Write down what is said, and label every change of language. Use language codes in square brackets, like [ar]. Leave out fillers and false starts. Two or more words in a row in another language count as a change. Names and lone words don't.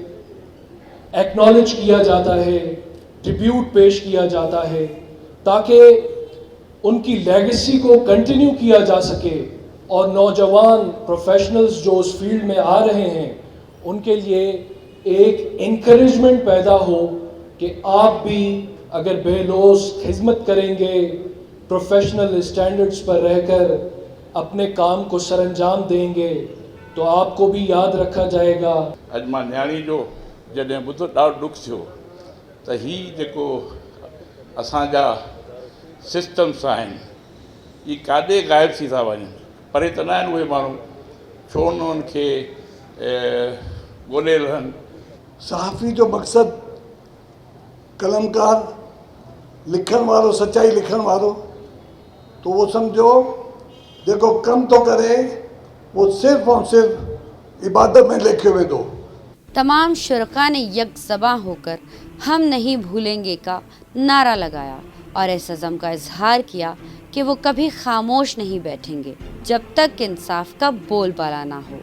[ur] ایکنالج کیا جاتا ہے، ٹریبیوٹ پیش کیا جاتا ہے، تاکہ ان کی لیگیسی کو کنٹینیو کیا جا سکے اور نوجوان پروفیشنلز جو اس فیلڈ میں آ رہے ہیں ان کے لیے ایک انکریجمنٹ پیدا ہو کہ آپ بھی اگر بے لوث خدمت کریں گے، [en] professional standards [ur] پر رہ کر اپنے کام کو سر انجام دیں گے تو آپ کو بھی یاد رکھا جائے گا۔ [sd] अॼु मां न्याणी जो जॾहिं ॿुधो ॾाढो दुख थियो त हीउ जेको असांजा सिस्टम्स आहिनि ही काॾे ग़ाइबु थी था वञनि। परे त न आहिनि उहे माण्हू, छो न उन्हनि खे ॻोल्हे रहनि। सहाफ़ी जो मक़सदु कलमकार, लिखण वारो, सचाई लिखण वारो, [ur] تو وہ سمجھو [sd] जेको कमु थो करे [ur] وہ صرف اور صرف عبادت میں [sd] लेखियो वेंदो। [ur] تمام شرکا نے یکزباں ہوکر ہم نہیں بھولیں گے کا نعرہ لگایا اور اس عزم کا اظہار کیا کہ وہ کبھی خاموش نہیں بیٹھیں گے جب تک انصاف کا بول بالا نہ ہو.